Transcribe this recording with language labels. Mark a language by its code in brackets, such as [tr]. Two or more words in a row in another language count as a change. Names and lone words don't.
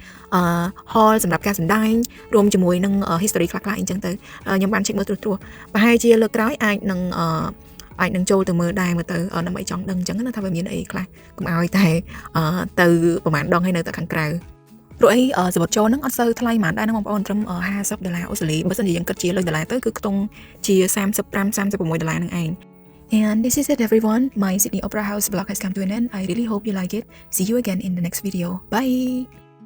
[km] hall សម្រាប់ការសម្ដែងរួមជាមួយនឹង history ខ្លះៗអីចឹងទៅខ្ញុំបាន check មើលត្រួសប្រហែលជាលើកក្រោយអាចនឹងចូលទៅមើលដែរមើលទៅដើម្បីចង់ដឹងអញ្ចឹងណាថាវាមានអីខ្លះកុំឲ្យតែទៅប្រហែលដងហើយនៅតែខាងក្រៅព្រោះអីសមុទ្រចូលហ្នឹងអត់សូវថ្លៃហ្មងដែរណាបងប្អូនត្រឹម$50អូស្ត្រាលីបើសិនជាយើងគិតជាលុយដុល្លារទៅគឺខ្ទង់ជា$35-36ហ្នឹងឯង [en] And this is it everyone. My Sydney Opera House vlog has come to an end. I really hope you like it. See you again in the next video. Bye!